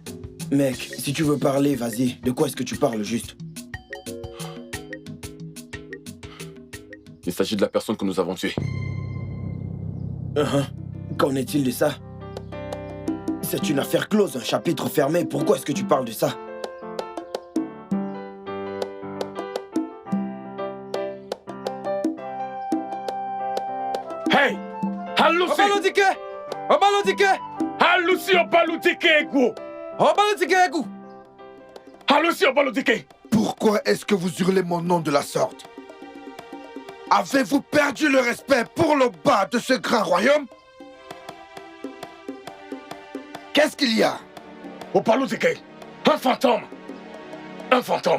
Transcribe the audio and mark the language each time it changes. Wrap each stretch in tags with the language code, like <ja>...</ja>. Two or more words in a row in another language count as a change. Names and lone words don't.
<fr>Mec, si tu veux parler, vas-y. De quoi est-ce que tu parles juste? Il s'agit de la personne que nous avons tuée. Qu'en est-il de ça? C'est une affaire close, un chapitre fermé. Pourquoi est-ce que tu parles de ça? Hey! Halusi! Obalotike! Obalotike! Halusi obalotike egu! Obalotike egu! Halusi obalotike! Pourquoi est-ce que vous hurlez mon nom de la sorte? Avez-vous perdu le respect pour le bas de ce grand royaume? Qu'est-ce qu'il y a? Obalotike! Un fantôme! Un fantôme!</fr>